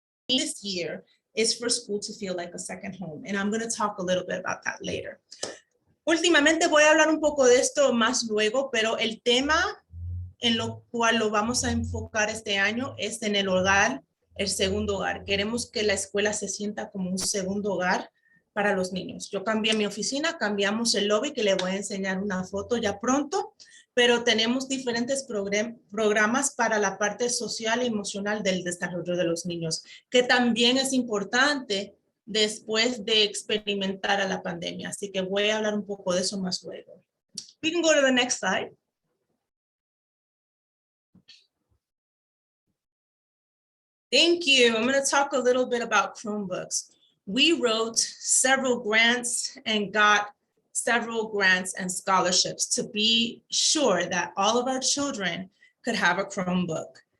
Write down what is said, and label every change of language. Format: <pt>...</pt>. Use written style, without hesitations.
<en>This year is for school to feel like a second home, and I'm going to talk a little bit about that later.</en> <es>Últimamente voy a hablar un poco de esto más luego, pero el tema en lo cual lo vamos a enfocar este año es en el hogar, el segundo hogar. Queremos que la escuela se sienta como un segundo hogar para los niños. Yo cambié mi oficina, cambiamos el lobby, que le voy a enseñar una foto ya pronto, pero tenemos diferentes programas para la parte social y emocional del desarrollo de los niños, que también es importante después de experimentar a la pandemia. Así que voy a hablar un poco de eso más luego.</es> <en>We can go to the next slide. Thank you. I'm going to talk a little bit about Chromebooks. We wrote several grants and got several grants and scholarships to be sure that all of our children could have a Chromebook.</en>